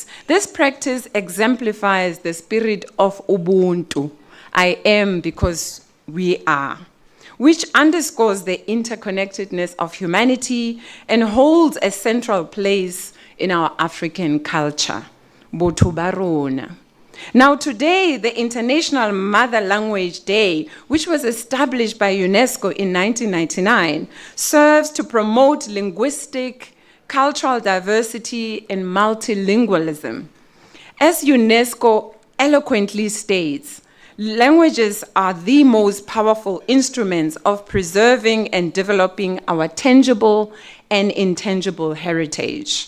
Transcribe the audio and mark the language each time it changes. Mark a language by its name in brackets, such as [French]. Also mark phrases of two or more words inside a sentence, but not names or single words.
[English] This practice exemplifies the spirit of Ubuntu, I am because we are, which underscores the interconnectedness of humanity and holds a central place in our African culture. [Southern Sotho] Botho ba rona. [English] Now today, the International Mother Language Day, which was established by UNESCO in 1999, serves to promote linguistic, cultural diversity, and multilingualism. As UNESCO eloquently states, languages are the most powerful instruments of preserving and developing our tangible and intangible heritage.